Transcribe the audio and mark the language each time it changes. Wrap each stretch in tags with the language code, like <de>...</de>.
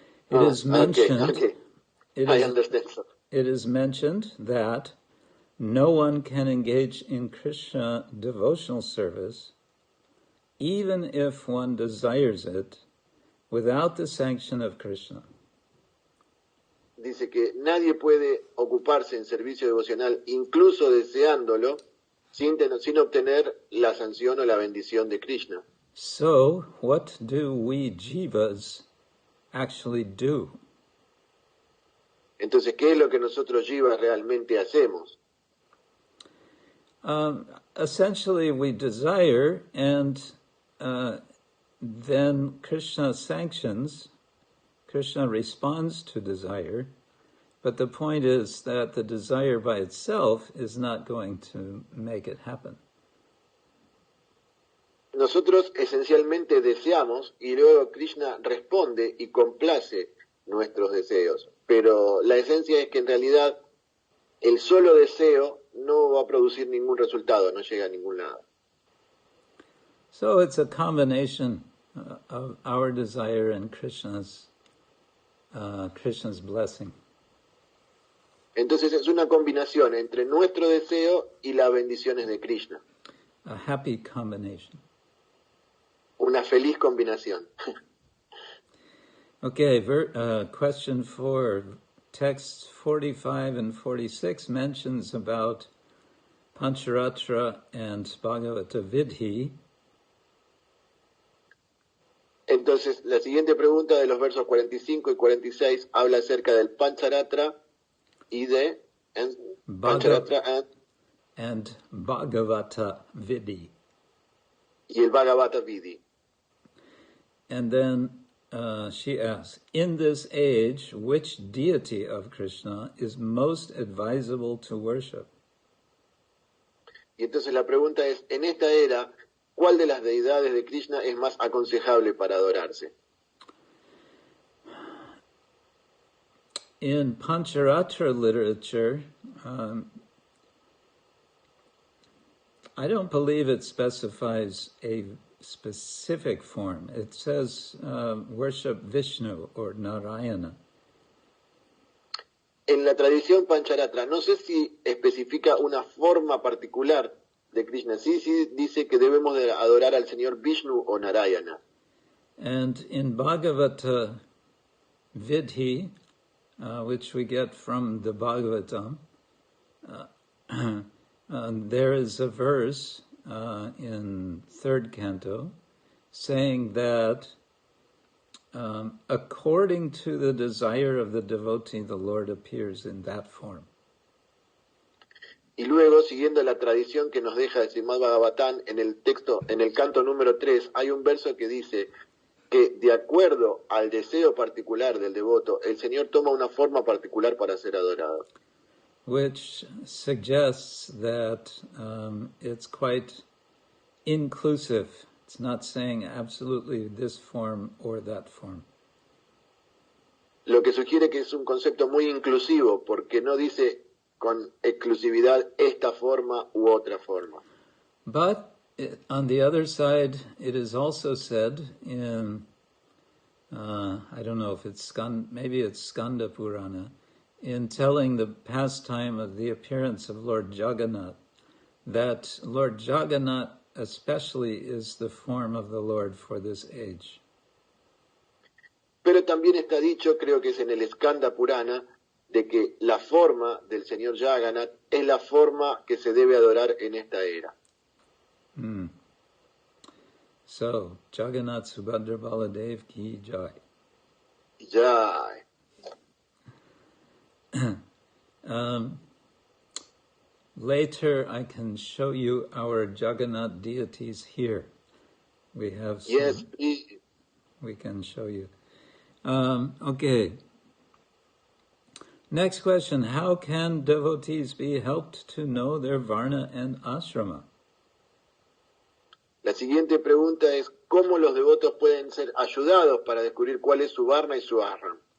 <en>It is mentioned. Okay. I understand. It is mentioned that no one can engage in Krishna devotional service, even if one desires it, without the sanction of Krishna.</en> <es>Dice que nadie puede ocuparse en servicio devocional, incluso deseándolo, sin obtener la sanción o la bendición de Krishna.</es> <en>So, what do we jivas actually do?</en> <es>Entonces, ¿qué es lo que nosotros jivas realmente hacemos?</es> <en>Essentially, we desire, and then Krishna sanctions. Krishna responds to desire, but the point is that the desire by itself is not going to make it happen.</en> <es>Nosotros esencialmente deseamos y luego Krishna responde y complace nuestros deseos. Pero la esencia es que en realidad el solo deseo no va a producir ningún resultado, no llega a ningún lado.</es> <en>So it's a combination of our desire and Krishna's blessing.</en> <es>Entonces es una combinación entre nuestro deseo y las bendiciones de Krishna.</es> <en>A happy combination.</en> <es>Una feliz combinación.</es> <en>Okay, question 4. Texts 45 and 46 mentions about Pancharatra and Bhagavata Vidhi.</en> <es>Entonces, la siguiente pregunta de los versos 45 y 46 habla acerca del Pancharatra y de Pancharatra</es> <en>and Bhagavata Vidhi.</en> <es>Y el Bhagavata Vidhi.</es> <en>And then she asks, in this age, which deity of Krishna is most advisable to worship?</en> <es>Y entonces la pregunta es, en esta era, ¿cuál de las deidades de Krishna es más aconsejable para adorarse?</es> <en>In Pancharatra literature, I don't believe it specifies a specific form. It says worship Vishnu or Narayana.</en> <es>En la tradición Pancharatra, no sé si especifica una forma particular de Krishna. Sí dice que debemos de adorar al Señor Vishnu o Narayana.</es> <en>And in Bhagavata Vidhi, which we get from the Bhagavatam, there is a verse in 3rd canto saying that according to the desire of the devotee, the Lord appears in that form.</en> <es>Y luego, siguiendo la tradición que nos deja el Srimad-Bhagavatam, en el texto, en el canto número 3, hay un verso que dice que de acuerdo al deseo particular del devoto, el Señor toma una forma particular para ser adorado.</es> <en>Which suggests that it's quite inclusive. It's not saying absolutely this form or that form.</en> <es>Lo que sugiere que es un concepto muy inclusivo, porque no dice con exclusividad esta forma u otra forma.</es> <en>But on the other side, it is also said in, I don't know if it's maybe it's Skanda Purana, in telling the pastime of the appearance of Lord Jagannath, that Lord Jagannath especially is the form of the Lord for this age.</en> <es>Pero también está dicho, creo que es en el Skanda Purana, de que la forma del señor Jagannath es la forma que se debe adorar en esta era.</es> <en>So, Jagannath Subhadra Baladev ki jai. Jai. Later, I can show you our Jagannath deities here. We have some, Yes, please. we can show you. Okay. Next question, how can devotees be helped to know their Varna and Ashrama?</en> <es>La siguiente pregunta es, ¿cómo los devotos pueden ser ayudados para descubrir cuál es su Varna y su Ashram?</es>